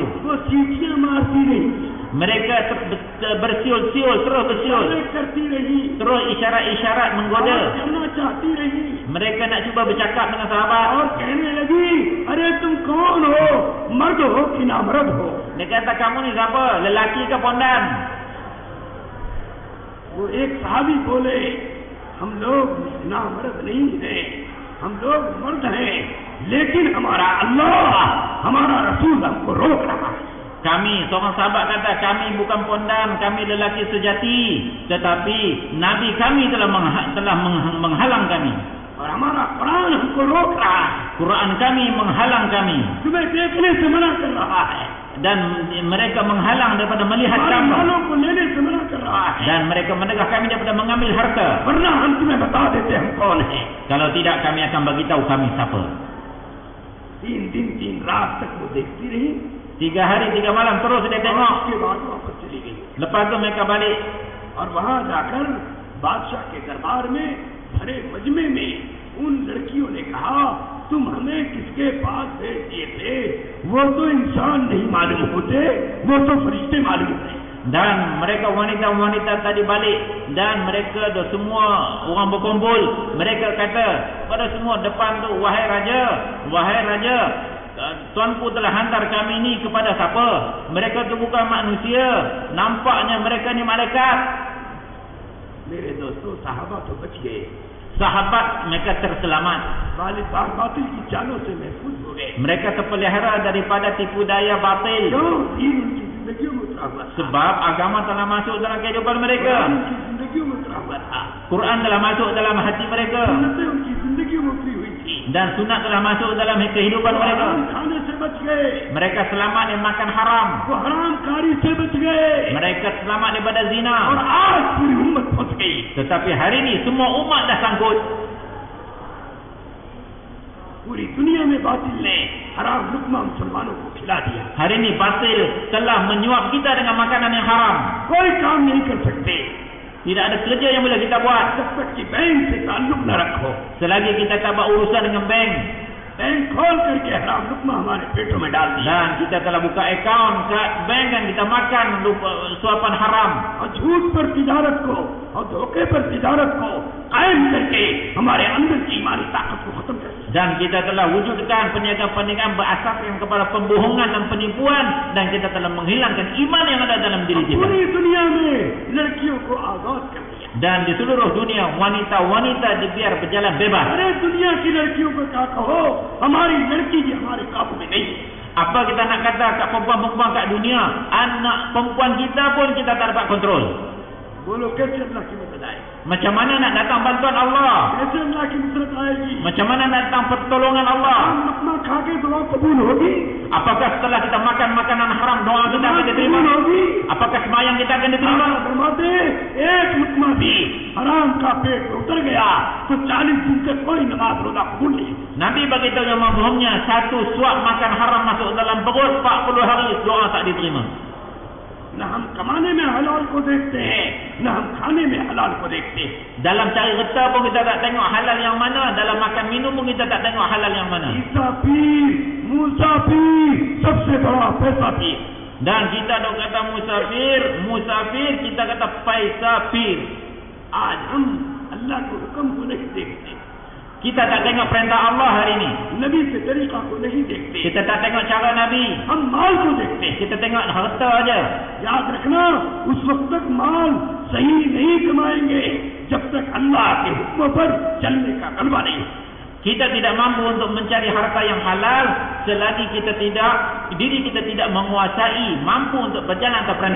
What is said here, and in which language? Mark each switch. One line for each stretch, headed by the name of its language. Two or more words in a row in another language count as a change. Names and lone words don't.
Hindi: वो सीटियां मारती रही,
Malay: Mereka bersiul-siul, terus bersiul.
Hindi: करती रही,
Malay: Terus isyarat-isyarat menggoda.
Hindi: करना चाहती रही
Malay: Mereka nak cuba bercakap dengan sahabat.
Hindi: और कहने लगी, अरे तुम कौन हो, मर्द हो कि नामर्द हो?
Malay: Dia kata, kamu ni siapa? Lelaki ke pondan?
Hindi: वो एक सहाबी बोले, हम लोग नामर्द नहीं हैं, हम लोग मर्द हैं, लेकिन हमारा अल्लाह, हमारा रसूल हमको रोक रहा है।
Malay: Kami, seorang sahabat kata, kami bukan pondan, kami lelaki sejati, tetapi Nabi kami telah menghalang kami.
Hindi: और हमारा कुरान हमको रोक रहा है,
Malay: Quran kami menghalang kami,
Hindi: तुम्हें देखने से मना कर रहा है,
Malay: dan mereka menghalang daripada melihat
Hindi: हमारे
Malay: kami,
Hindi: मालों को लेने से मना कर रहा है,
Malay: dan mereka menegah kami daripada mengambil harta.
Hindi: वरना हम तुम्हें बता देते हम कौन है।
Malay: Kalau tidak, kami akan bagi tahu kami siapa.
Hindi: 3 दिन 3 रात तक वो देखती रही,
Malay: 3 hari 3 malam terus dia tengok.
Hindi: उसके बाद वापस चली गई
Malay: Lepas tu mereka balik.
Hindi: और वहां जाकर बादशाह के दरबार में भरे मजमे में उन लड़कियों ने कहा, तुम हमें किसके पास भेज दिए थे? वो तो इंसान नहीं मालूम होते, वो तो फरिश्ते मालूम होते।
Malay: Dan mereka wanita-wanita tadi balik, dan mereka dah semua orang berkumpul. Mereka kata pada semua depan tu, wahai raja, tuanku telah hantar kami ni kepada siapa? Mereka tu bukan manusia, nampaknya mereka ni malaikat.
Hindi: मेरे दोस्तों, साहबा तो बच गए,
Malay: Sahabat mereka terselamat.
Hindi: बातिल की चालों से महफूज हो गए।
Malay: Mereka terpelihara daripada tipu daya batil.
Hindi: क्यों? दीन उनकी जिंदगियों में उतरा हुआ था,
Malay: Sebab agama telah masuk dalam kehidupan mereka.
Hindi: कुरान उनकी जिंदगियों में उतरा हुआ था,
Malay: Quran telah masuk dalam hati mereka,
Hindi: सुन्नतें उनकी जिंदगियों में उतरी हुई थी।
Malay: dan sunat telah masuk dalam kehidupan mereka.
Hindi: हराम खाने से बच गए,
Malay: Mereka selamat dari makan haram.
Hindi: वो हराम कारी से बच गए,
Malay: Mereka selamat daripada zina.
Hindi: और आज पूरी उम्मत फंस गई।
Malay: Tetapi hari ini semua umat dah sangkut.
Hindi: पूरी दुनिया में बातिल ने हराम लुकमा मुसलमानों को खिला दिया।
Malay: Hari ini batil telah menyuap kita dengan makanan yang haram.
Hindi: कोई काम नहीं कर सकते
Malay: Tidak ada kerja yang boleh kita buat
Hindi: जब तक कि बैंक से ताल्लुक न रखो।
Malay: selagi kita tak buat urusan dengan bank.
Hindi: बैंक खोल करके हराम लुकमा हमारे पेटों में डाल दिया,
Malay: Dan kita telah buka akaun ke bank dan kita makan suapan haram.
Hindi: और झूठ पर तिजारत को और धोखे पर तिजारत को कायम करके हमारे अंदर की ईमानी ताकत को खत्म कर दिया।
Malay: Dan kita telah wujudkan perniagaan-perniagaan berasaskan kepada pembohongan dan penipuan, dan kita telah menghilangkan iman yang ada dalam diri kita.
Hindi: पूरी दुनिया में लड़कियों को आजाद कर दिया।
Malay: Dan di seluruh dunia wanita-wanita dibiar berjalan bebas.
Hindi: अरे दुनिया की लड़कियों को क्या कहो, हमारी लड़की भी हमारे काबू में नहीं है।
Malay: Apa kita nak kata kat perempuan-perempuan kat dunia, anak perempuan kita pun kita tak dapat kontrol.
Hindi: बोलो कैसे अल्लाह की मदद आए,
Malay: Macam mana nak datang bantuan Allah?
Hindi: कैसे अल्लाह की नुसरत आएगी?
Malay: Macam mana nak datang pertolongan Allah?
Hindi: हम लुकमा खा के दुआ कबूल होगी?
Malay: Apakah setelah kita makan makanan haram doa kita akan diterima?
Hindi: कबूल होगी?
Malay: Apakah sembahyang kita akan diterima?
Hindi: आप फरमाते एक लुकमा भी हराम का पेट में उतर गया तो 40 दिन तक कोई नमाज रोजा कबूल नहीं।
Malay: Nabi beritahu yang mahmumnya, satu suap makan haram masuk dalam perut 40 hari doa tak diterima.
Hindi: न हम कमाने में हलाल को देखते हैं, न हम खाने में हलाल को देखते हैं।
Malay: Dalam cari reta pun kita tak tengok halal yang mana, dalam makan minum pun kita tak tengok halal yang mana.
Hindi: ईसा पीर, मूसा पीर, सबसे बड़ा पैसा पीर।
Malay: Dan kita dok kata musafir, kita kata
Hindi: पैसा पीर. आज हम अल्लाह के हुक्म को नहीं देखते,
Malay: Kita tak tengok perintah Allah hari ini.
Hindi: नबी के तरीका को नहीं देखते,
Malay: Kita tak tengok cara Nabi.
Hindi: हम माल को देखते हैं।
Malay: Kita tengok harta aja.
Hindi: याद रखना, उस वक्त तक माल सही नहीं कमाएंगे जब तक अल्लाह के हुक्म पर चलने का गलबा नहीं।
Malay: Kita tidak mampu untuk mencari harta yang halal selagi diri kita tidak menguasai, mampu untuk berjalan atas perintah